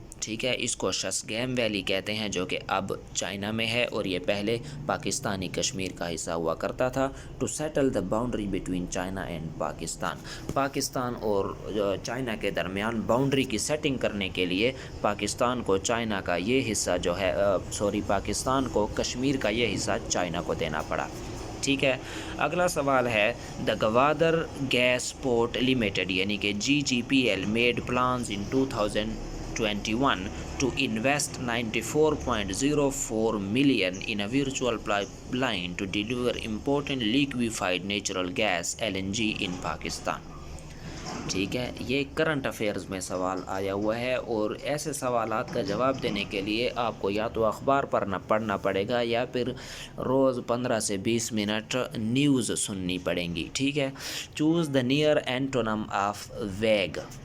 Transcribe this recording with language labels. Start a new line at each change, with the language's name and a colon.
Urdu: ٹھیک ہے، اس کو شسگیم ویلی کہتے ہیں جو کہ اب چائنا میں ہے، اور یہ پہلے پاکستانی کشمیر کا حصہ ہوا کرتا تھا.
English: to settle the boundary between China and Pakistan,
Urdu: Pakistan اور چائنا کے درمیان باؤنڈری کی سیٹنگ کرنے کے لیے پاکستان کو چائنا کا یہ حصہ جو ہے پاکستان کو کشمیر کا یہ حصہ چائنا کو دینا پڑا. ٹھیک ہے، اگلا سوال ہے
English: the Gwadar gas port limited
Urdu: یعنی کہ
English: GGPL made plans in 2021 to invest 94.04 million in a virtual pipeline to deliver important liquefied natural gas LNG in Pakistan.
Urdu: ٹھیک ہے، یہ کرنٹ افیئرز میں سوال آیا ہوا ہے، اور ایسے سوالات کا جواب دینے کے لیے آپ کو یا تو اخبار پڑھنا پڑے گا یا پھر روز 15 سے 20 منٹ نیوز سننی پڑیں گی. ٹھیک ہے،
English: Choose the near antonym of vague.